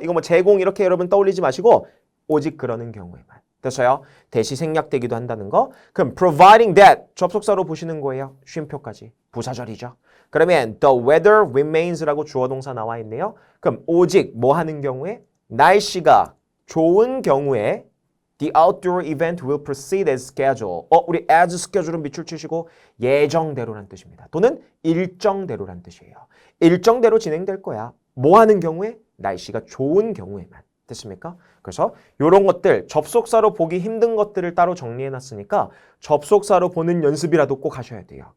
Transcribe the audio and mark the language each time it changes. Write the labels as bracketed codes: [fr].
[ko] 이거 뭐 제공 이렇게 여러분 떠올리지 마시고 오직 그러는 경우에만. 됐어요? 대시 생략되기도 한다는 거. 그럼 providing that 접속사로 보시는 거예요. 쉼표까지. 부사절이죠. 그러면 [en] the weather remains [ko] 라고 주어 동사 나와 있네요. 그럼 오직 뭐 하는 경우에? 날씨가 좋은 경우에 [en] the outdoor event will proceed as scheduled. [ko] 우리 as schedule은 밑줄 치시고 예정대로란 뜻입니다. 또는 일정대로란 뜻이에요. 일정대로 진행될 거야. 뭐 하는 경우에? 날씨가 좋은 경우에만. 됐습니까? 그래서 이런 것들 접속사로 보기 힘든 것들을 따로 정리해놨으니까 접속사로 보는 연습이라도 꼭 하셔야 돼요.